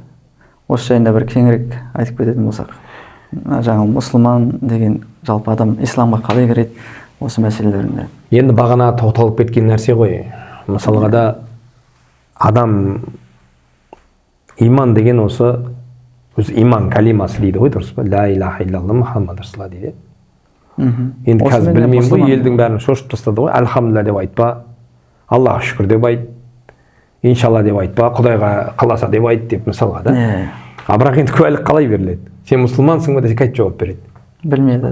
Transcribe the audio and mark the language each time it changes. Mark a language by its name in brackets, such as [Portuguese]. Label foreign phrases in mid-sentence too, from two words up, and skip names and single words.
[Kazakh] Осы жайында бір кеңірек айтып кететін болсақ. Жаңа мұсылман деген жалпы адам исламға қалай кіреді, осы мәселелерінде. Енді бағана тоқталып кеткен нәрсе ғой. Мысалға да адам иман деген осы иман калимасы дейді ғой, дұрыс па? [Arabic] لا إله إلا الله محمد رسول الله дейді. [Kazakh] Енді қазір білмеймін ғой, елдің бәрін шошып тастады ғой. Альхамдулилlah деп айтпа, Аллаға шүкір деп айт, иншалла деп айтпа, Құдайға қаласа деп айт деп мысалға да. Бірақ енді куәлік қалай беріледі? Сен мұсылмансың ба десе қайтып жауап береді? Білмейді.